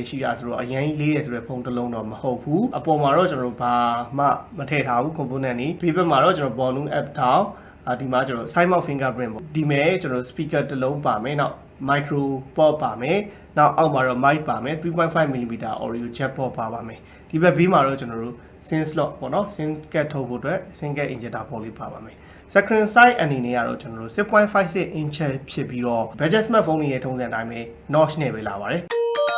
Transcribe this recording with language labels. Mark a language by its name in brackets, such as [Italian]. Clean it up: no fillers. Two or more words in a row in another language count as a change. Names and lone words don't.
[Burmese] ရှိတာဆိုတော့အရင်လေးရဆိုတဲ့ဖုန်းတစ်လုံးတော့မဟုတ်ဘူးအပေါ်မှာတော့ကျွန်တော်ဘာမှမထည့်ထားဘူး component တွေဘေးဘက်မှာတော့ကျွန်တော် [English] volume app [Burmese] ထောင်းဒီမှာကျွန်တော် [English] side mount fingerprint [Burmese] ပေါ့ဒီမဲ့ကျွန်တော် speaker တစ်လုံးပါမယ်နောက် [English] micro port [Burmese] ပါမယ်နောက်အောက်မှာတော့ mic ပါမယ် [English] 3.5mm audio jack port [Burmese] ပါမယ်ဒီဘက်ဘေးမှာတော့ကျွန်တော်တို့ [English] SIM slot [Burmese] ပေါ့နော် [English] SIM card [Burmese] ထုတ်ဖို့အတွက် [English] SIM card injector port [Burmese] လေးပါပါမယ် [English] screen size [Burmese] အနေနဲ့ကတော့ကျွန်တော်တို့ 6.56 inch ဖြစ်ပြီးတော့ [English] budget smartphone [Burmese] တွေရဲ့ထုံးစံအတိုင်းပဲ notch နဲ့ပဲလာပါတယ်